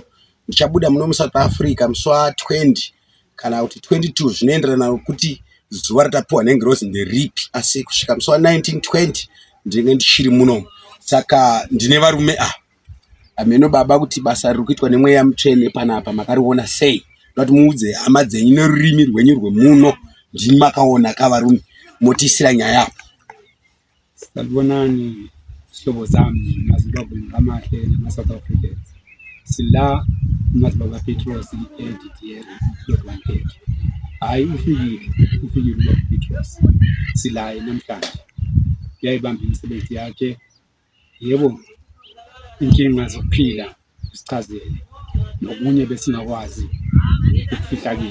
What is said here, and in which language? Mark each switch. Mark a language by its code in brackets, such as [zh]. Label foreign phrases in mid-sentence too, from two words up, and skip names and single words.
[sn] Ndichabuda muno muSouth Africa musi wa20 kana kuti 22 zvinoenderana kuti zuva ratapiwa nengirozi nderipi, asi kusvika musi wa19 20 ndinenge ndichiri muno. Saka ndine varume ameno baba kuti basa riri kuitwa nemweya mutsvene panapa makariona sei, kuti muudze hama dzenyu nerurimi rwenyu rwemuno ndini makaona kavarume motisira nyaya apa. [nd] Salibonani sihlobo zami maZimbabwe ngamahle nama-South Africans. Sila Madzibaba Petros DDL .130. Hayi ufikile uBaba Petros. Silaye namhlanje. Uyayibamba imisebenzi yakhe. Yebo, inkinga zokuphila isichazele nokunye besingakwazi ukufihla kile.